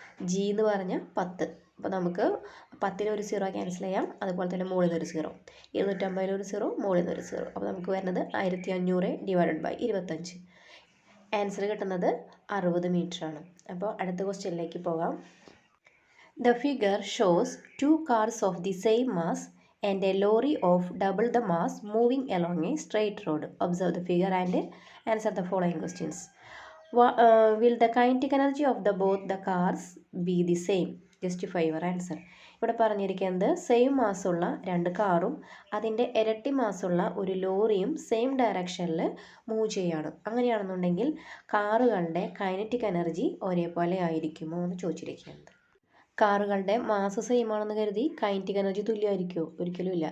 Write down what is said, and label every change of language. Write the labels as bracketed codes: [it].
[ml] g എന്ന് പറഞ്ഞാൽ 10. അപ്പോൾ നമുക്ക് 10ൽ ഒരു സീറോ ക്യാൻസൽ ചെയ്യാം. അതുപോലെ തന്നെ മുകളിൽ നിന്ന് ഒരു സീറോ, 250 ഒരു സീറോ, മുകളിൽ നിന്ന് ഒരു സീറോ. അപ്പോൾ നമുക്ക് വരുന്നത് 1500 ഡിവൈഡഡ് ബൈ 25. ആൻസർ കിട്ടുന്നത് 60 മീറ്റർ ആണ്. അപ്പോൾ അടുത്ത ക്വസ്റ്റ്യനിലേക്ക് പോകാം. [en] The figure shows 2 cars of the same mass and a lorry of double the mass moving along a straight road. Observe the figure and answer the following questions. Will the kinetic energy of both the cars be the same? Justify your answer. [ml] ഇവിടെ പറഞ്ഞിരിക്കുന്നത് same മാസ്സുള്ള 2 കാറും അതിൻ്റെ ഇരട്ടി മാസ്സുള്ള ഒരു ലോറിയും same ഡയറക്ഷനിൽ move ചെയ്യാണ്. അങ്ങനെയാണെന്നുണ്ടെങ്കിൽ കാറുകളുടെ കൈനറ്റിക് എനർജി ഒരേപോലെ ആയിരിക്കുമോ എന്ന് ചോദിച്ചിരിക്കുന്നത്. കാറുകളുടെ മാസ് സെയിം ആണെന്ന് കരുതി കൈനറ്റിക് എനർജി തുല്യമായിരിക്കുമോ? ഒരിക്കലും ഇല്ല.